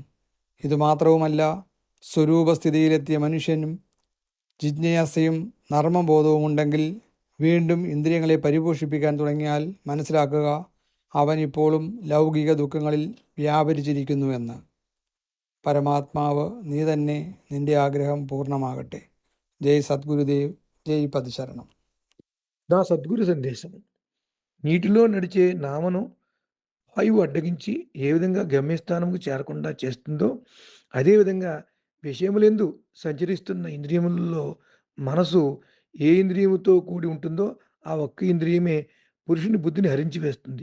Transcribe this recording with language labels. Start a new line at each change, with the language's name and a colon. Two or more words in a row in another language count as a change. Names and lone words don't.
Malayalam: ഇതുമാത്രവുമല്ല, സ്വരൂപസ്ഥിതിയിലെത്തിയ മനുഷ്യനും ജിജ്ഞാസയും നർമ്മബോധവും ഉണ്ടെങ്കിൽ വീണ്ടും ഇന്ദ്രിയങ്ങളെ പരിപോഷിപ്പിക്കാൻ തുടങ്ങിയാൽ മനസ്സിലാക്കുക അവൻ ഇപ്പോഴും ലൗകിക ദുഃഖങ്ങളിൽ വ്യാപരിച്ചിരിക്കുന്നുവെന്ന്. പരമാത്മാവ് നീ തന്നെ, നിന്റെ ആഗ്രഹം പൂർണ്ണമാകട്ടെ.
Telugu: జై సద్గురుదేవ్, జై పదశరణం. నా సద్గురు సందేశం. నీటిలో నడిచే నామను వాయువు అడ్డగించి ఏ విధంగా గమ్యస్థానంకు చేరకుండా చేస్తుందో, అదేవిధంగా విషయములందు సంచరిస్తున్న ఇంద్రియములలో మనసు ఏ ఇంద్రియముతో కూడి ఉంటుందో ఆ ఒక్క ఇంద్రియమే పురుషుని బుద్ధిని హరించి వేస్తుంది.